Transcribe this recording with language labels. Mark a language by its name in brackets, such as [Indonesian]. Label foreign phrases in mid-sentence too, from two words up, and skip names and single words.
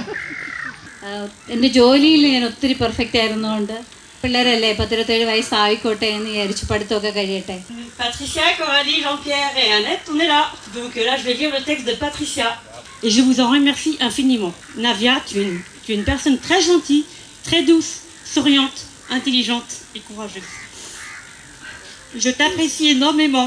[Malayalam] എൻ്റെ ജോലിയിൽ ഞാൻ ഒത്തിരി പെർഫെക്റ്റ് ആയിരുന്നുകൊണ്ട് പിള്ളേരല്ലേ 17 വയസ്സായിക്കോട്ടെ എന്ന് വിചാരിച്ചു പഠിത്തമൊക്കെ കഴിയട്ടെ. [French] Patricia, Coralie, Jean-Pierre et Annette, on est là. Donc là, je vais lire le texte de Patricia. Et je vous en remercie infiniment. Navia, tu es une personne très gentille, très douce, souriante, intelligente et courageuse. Je t'apprécie énormément.